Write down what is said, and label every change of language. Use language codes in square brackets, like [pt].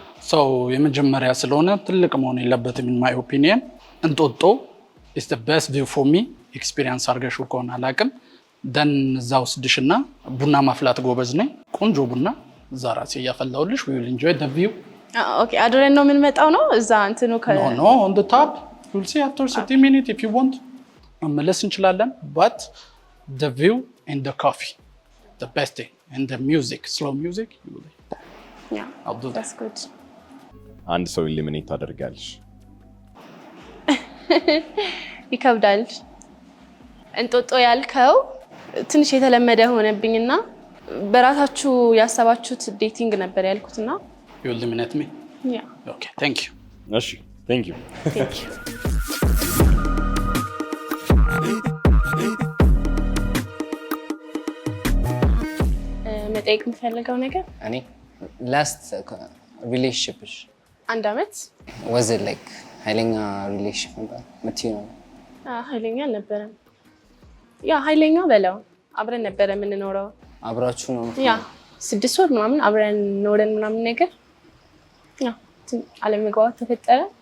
[am] so የመጀመሪያ ስለሆነ ትልቅ መሆን የለበትም [en] in my opinion [am] እንጦጦ is the best view for me experience አድርገሽው ከሆነ አላውቅም then እዛ ወስድሽና ቡና ማፍላት ጎበዝ ነኝ ቆንጆ ቡና እዛ ራሴ እያፈላሁልሽ [en] we will enjoy the view [am] okay አድረን ነው የምንመጣው ነው እዛ እንትኑ [en] no on the top you'll see after 30 minutes if you want [am] መመለስ እንችላለን [en] but the view and the coffee the best thing and the music slow music you will I'll do that. That's good. [am] አንድ ሰው ኢሊሚኔት ታደርጋለሽ። ይከብዳል። እንጦጦ ያልከው ትንሽ የተለመደ ሆነብኝና በራሳችሁ ያሰባችሁት ዴቲንግ ነበር ያልኩትና [en] you eliminate me? Yeah. Okay, thank you. [am] እሺ [en] thank you. Thank you. [am] መጠየቅ የምፈልገው ነገር እኔ last relationship አንድ አመት [en] was it like [am] ኃይለኛ relationship ነበር ምትዩ ነው? ኃይለኛ አልነበረም። ያ ኃይለኛ በለው አብረን ነበር የምንኖረው። አብራችሁ ነው? ያ 6 ወር ምናምን አብረን ኖረን ምናምን ነገር ያ አለመግባባት ተፈጠረ።